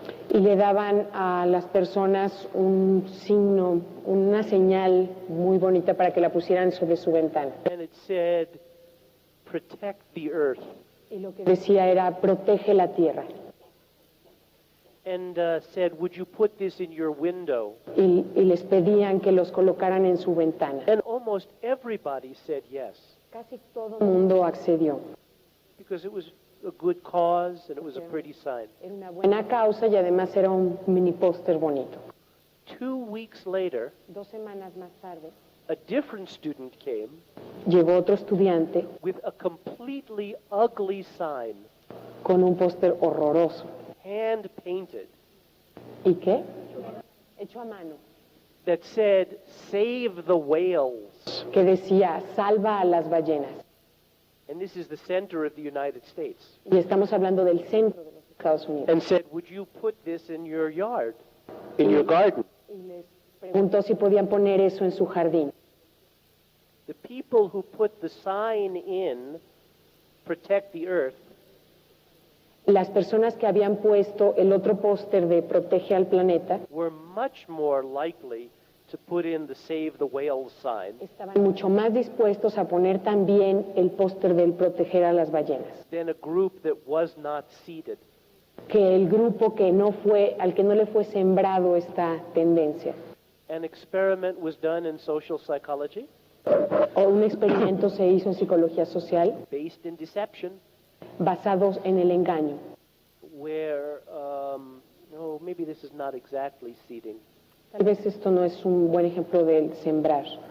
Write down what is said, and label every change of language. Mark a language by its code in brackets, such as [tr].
[es] y le daban a las personas un signo, una señal muy bonita para que la pusieran sobre su ventana. [en] And it said, protect the earth. [es] Y lo que decía era, protege la tierra. [en] And said, would you put this in your window? [es] Y les pedían que los colocaran en su ventana. [en] And almost everybody said yes, [es] Casi todo el mundo accedió. [en] because it was a good cause and it was a pretty sign. [es] Era una buena causa y además era un mini póster bonito. [en] 2 weeks later, [es] 2 semanas más tarde, [en] a different student came [es] llegó otro estudiante [en] with a completely ugly sign, [es] con un póster horroroso. [en] hand painted, [es] ¿Y qué? Hecho a mano. [en] that said, save the whales. [es] Que decía, salva a las ballenas. [en] And this is the center of the United States. [es] Y estamos hablando del centro de los Estados Unidos. [en] And said, would you put this in your yard, in your garden? [es] Y les preguntó si podían poner eso en su jardín. [en] The people who put the sign in, protect the earth, [es] Las personas que habían puesto el otro póster de protege al planeta [en] were much more likely to put in the save the whales sign [es] estaban mucho más dispuestos a poner también el póster del proteger a las ballenas [en] than a group that was not seeded. [es] que el grupo que no fue, al que no le fue sembrado esta tendencia. [en] An experiment was done in social psychology [es] O un experimento se hizo en psicología social [en] based in deception, [es] basados en el engaño, [en] where, no, maybe this is not exactly seeding, [es] Tal vez esto no es un buen ejemplo del sembrar,